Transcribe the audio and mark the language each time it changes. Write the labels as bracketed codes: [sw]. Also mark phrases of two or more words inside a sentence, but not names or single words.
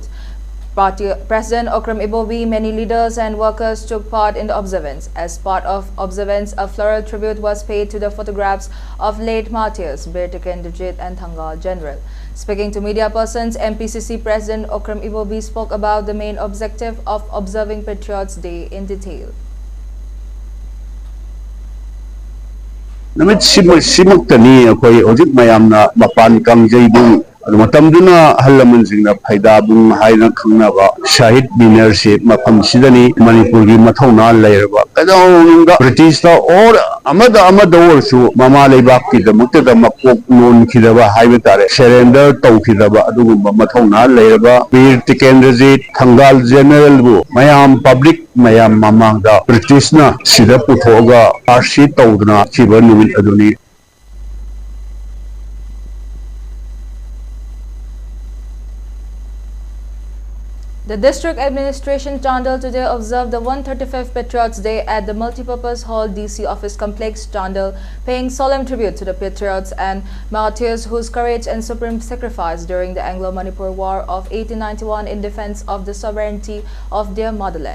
[en] Party President Okram Ibobi, many leaders and workers took part in the observance. As part of observance, a floral tribute was paid to the photographs of late martyrs Bir Tikendrijit and Thangal General. Speaking to media persons, MPCC President Okram Ibobi spoke about the main objective of observing Patriots Day in detail. [mni] Namit simuktani ako'y ojik mayamna mapan kang jaybung matamduna halamanjingna phaidabung haina khangnaba shahid dinnership mafam sidani Manipur gi mathona lairaba kadawninga British ta or amada orsu mama leibak ki damukta da makok non khidaba haiba tare surrender tawkhidaba adugumba mathona lairaba Bir Tikendrijit Thangal General bu mayam public mayam mamangda British na sida puthoga arshi tawduna chiba numit aduni. [en] The District Administration Chandal today observed the 135th Patriots Day at the Multipurpose Hall DC Office Complex, Chandal, paying solemn tribute to the patriots and martyrs whose courage and supreme sacrifice during the Anglo-Manipur War of 1891 in defense of the sovereignty of their motherland.